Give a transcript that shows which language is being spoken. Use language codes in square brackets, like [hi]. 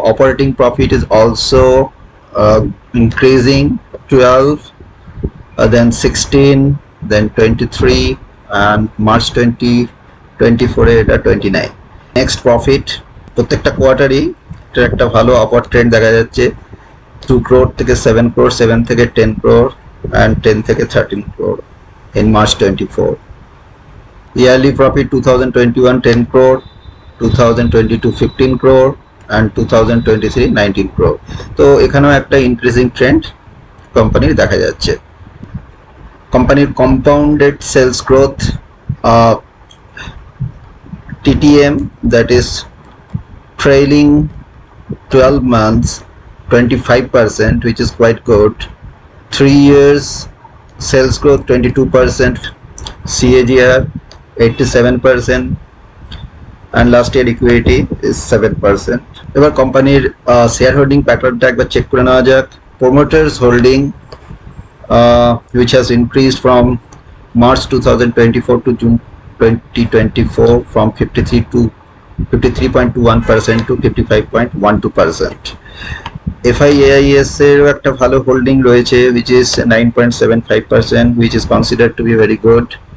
[en] Operating profit is also increasing 12, then 16, then 23 and March 2024 [bn] এ এটা [en] 29. [bn] Next profit প্রত্যেকটা কোয়ার্টারই এটার একটা ভালো আপওয়ার্ড ট্রেন্ড দেখা যাচ্ছে। 2 crore থেকে 7 crore, 7 থেকে 10 crore and 10 থেকে 13 crore in March 24. [en] Yearly profit 2021 10 crore, 2022 15 crore and 2023 19 crore. [bn] তো এখানেও একটা ইনক্রিজিং ট্রেন্ড কোম্পানির দেখা যাচ্ছে। কোম্পানির compounded sales growth TTM, [en] that is trailing 12 months 25%, which is quite good. 3 years sales growth 22%, CAGR 87%, and last year equity is 7%. [bn] এবার কোম্পানির share holding প্যাটার্নটা একবার চেক করে নেওয়া যাক। [en] Promoters holding which has increased from March 2024 to June 2024 from 53.21% to 55.12%. FIAIS [bn] এর একটা ভালো হোল্ডিং রয়েছে [en] which is 9.75%, which is considered to be very good.